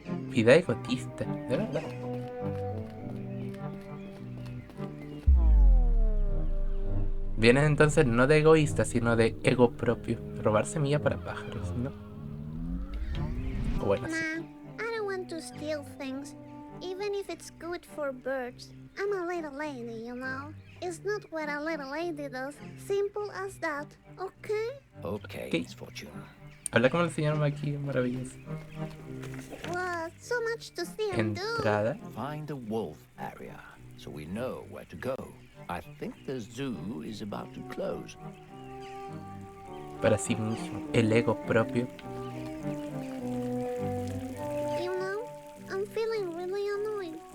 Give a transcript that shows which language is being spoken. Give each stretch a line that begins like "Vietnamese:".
Spanish: Vida egotista, de verdad. Vienen entonces no de egoísta, sino de ego propio. Robar semilla para pájaros, ¿no? O bueno, sí.
English: Nah, I don't want to steal things, even if it's good for birds. I'm a little lady, you know. It's not what a little lady does. Simple as that, okay? Okay, Okay. Missfortune.
Spanish: Habla como el señor Muack, maravilloso.
English: What? So much to see and do.
Spanish: Entrada.
English: Find a wolf area so we know where to go. I think the zoo is about to close.
Spanish: Para sí mismo. El ego propio.
English: You know, I'm feeling really annoyed.